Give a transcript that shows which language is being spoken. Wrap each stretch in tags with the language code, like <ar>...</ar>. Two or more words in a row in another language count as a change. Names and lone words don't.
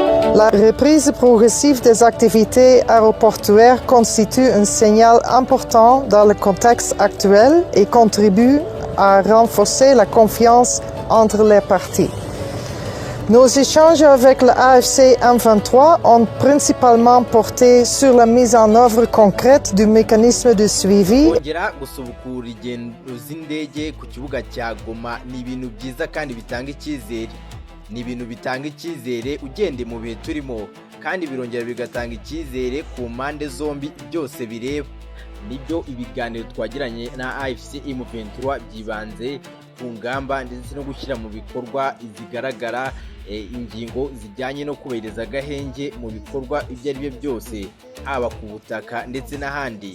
<fr>La reprise progressive des activités aéroportuaires constitue un signal important dans le contexte actuel et contribue à renforcer la confiance entre les parties. Nos échanges avec le AFC M23 ont principalement porté sur la mise en œuvre concrète du mécanisme de suivi.</fr> <rw>Kongera gusubukura ingendo z'indege ku kibuga cya Goma ni ibintu byiza kandi bitanga icyizere. Ni ibintu bitanga icyizere ugende mu bihe turimo kandi birongera bigatanga icyizere ku mpande zombi byose bireba. Nibyo ibiganiro twagiranye na AFC M23 byibanze ku ngamba ndetse no gushyira mu bikorwa izigaragara ingingo zijyanye no kubahiriza agahenge mu bikorwa ibyo ari byo byose haba ku butaka ndetse n'ahandi.</rw>